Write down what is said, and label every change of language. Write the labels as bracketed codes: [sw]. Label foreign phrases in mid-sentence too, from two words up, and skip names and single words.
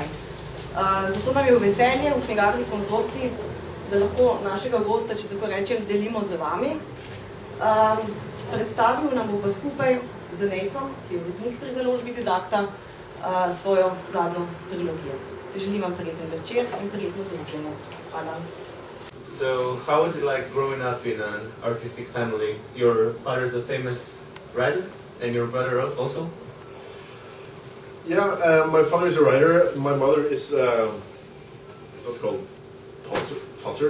[sl] Zato nam je v veselje v knjigarni Konzorcij, da lahko našega gosta, če tako rečem, delimo z vami. Predstavil nam bo pa skupaj z Nejcom, ki je urednik pri Založbi Didakta, svojo zadnjo trilogijo. Želim vam prijeten večer in prijetno druženje. Hvala. [en] So, how was it like growing up in an artistic family? Your father is a famous writer, and your brother also? Yeah, my father is a writer. My mother is what's called potter.